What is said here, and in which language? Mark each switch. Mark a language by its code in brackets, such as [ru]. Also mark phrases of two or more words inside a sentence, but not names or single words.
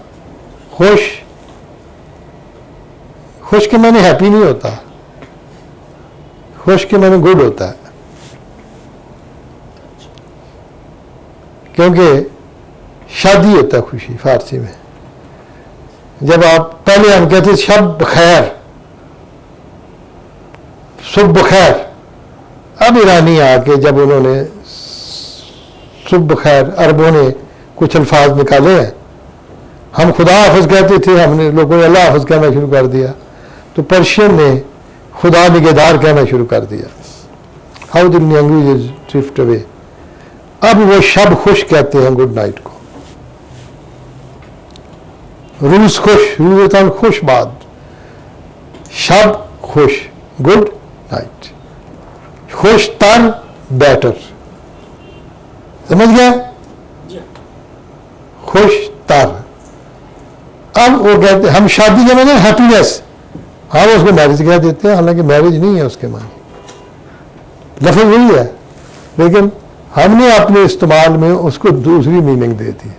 [ur] خوش کے معنی ہیپی نہیں ہوتا، خوش کے معنی گڈ ہوتا ہے، کیونکہ شادی ہوتا ہے خوشی فارسی میں۔ جب آپ پہلے ہم کہتے [fa] شب بخیر، صبح بخیر، [ur] اب ایرانی آ کے جب انہوں نے صبح بخیر، عربوں نے کچھ الفاظ نکالے ہیں، ہم خدا حافظ کہتے تھے، ہم نے لوگوں نے اللہ حافظ کہنا شروع کر دیا، تو پرشین نے [fa] خدا نگہدار [ur] کہنا شروع کر دیا۔ [en] How the language drift away. [ur] اب وہ [fa] شب خوش [ur] کہتے ہیں [en] good night [ur] کو، [fa] روز خوش، روزتاً خوش باد، شب خوش، [en] good night, [fa] خوش تر، [ur] بیٹر، سمجھ گیا؟ [fa] خوش تر۔ [ur] اب وہ کہتے ہیں ہم شادی کے معنی ہیپینس، ہم اس کو میرج کہہ دیتے ہیں، حالانکہ میرج نہیں ہے اس کے معنی، لفظ وہی ہے، لیکن ہم نے اپنے استعمال میں اس کو دوسری میننگ دے دی۔